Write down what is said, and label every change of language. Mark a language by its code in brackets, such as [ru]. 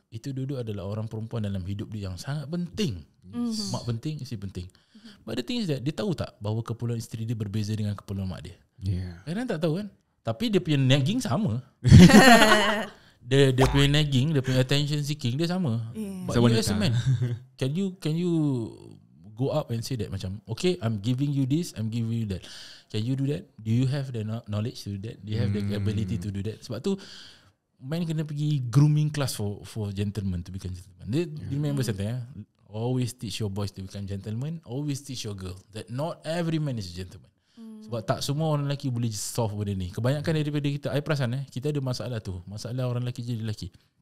[ms] Itu dua-dua adalah orang perempuan dalam hidup dia yang sangat penting. Mak penting, isteri penting. [en] But the thing is that [ms] dia tahu tak bahawa keperluan isteri dia berbeza dengan keperluan mak dia? Kadang tak tahu kan? Tapi dia punya nagging sama. Dia punya nagging, dia punya attention seeking dia sama. [en] But you as a man, can you go up and say that [ms] macam, [en] okay, I'm giving you this, I'm giving you that. Can you do that? Do you have the knowledge to do that? Do you have the ability to do that? [ms] Sebab tu man kena pergi [en] grooming class for gentlemen to become gentlemen. Remember something, always teach your boys to become gentlemen. Always teach your girl that not every man is a gentleman. [ms] Sebab tak semua orang lelaki boleh solve benda ni. Kebanyakan daripada kita, I perasan kita ada masalah tu. Masalah orang lelaki jadi lelaki.